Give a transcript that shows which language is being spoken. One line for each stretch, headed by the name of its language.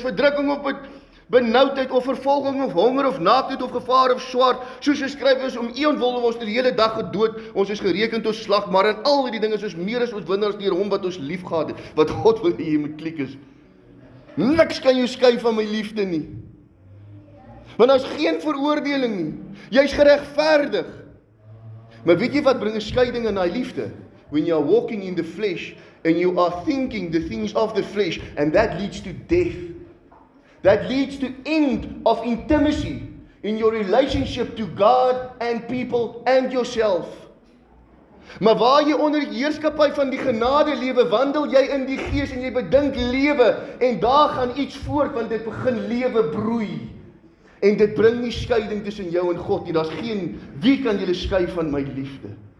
Afrikaans: Verdrukking of benoudheid of vervolging of honger of naaktheid of gevaar of swaard, soos geskryf is, om eon wil ons die hele dag gedood, ons is gereken tot slag, maar in al die dinge is ons meer as oorwinnaars deur hom wat ons liefgehad het. Wat God wil hê jy moet klik is, niks kan jou skei van my liefde nie. Want daar's geen veroordeling nie. Jy's geregverdig. Maar weet jy wat bring 'n skeiding in daai liefde?
English: When you are walking in the flesh and you are thinking the things of the flesh, and that leads to death. That leads to end of intimacy in your relationship to God and people and yourself.
Afrikaans: Maar waar jy onder die heerskappy van die genade lewe, wandel jy in die gees en jy bedink lewe, en daar gaan iets voort, want dit begin lewe broei. En dit bring nie skeiding tussen jou en God nie. Daar's geen, wie kan julle skei van my liefde?